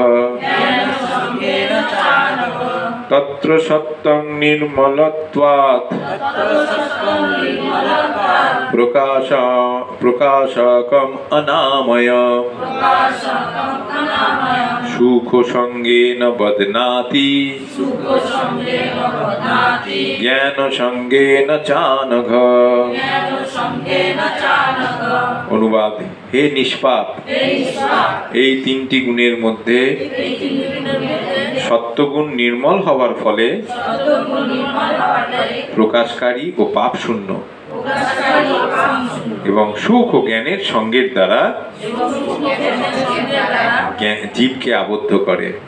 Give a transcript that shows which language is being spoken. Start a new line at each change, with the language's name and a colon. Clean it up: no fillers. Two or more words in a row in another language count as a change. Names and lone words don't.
Sanskrit: তত্র সত্যং নির্মলত্বাৎ প্রকাশকম অনাময় সুখ সঙ্গেন বদনাতি জ্ঞান সঙ্গেন চানঘ।
Bangla: অনুবাদ: হে নিষ্পাপ, এই 3টি গুণের মধ্যে সত্যগুণ নির্মল হওয়ার ফলে প্রকাশকারী ও পাপ শূন্য এবং সুখ ও জ্ঞানের সঙ্গের দ্বারা জীবকে আবদ্ধ করে।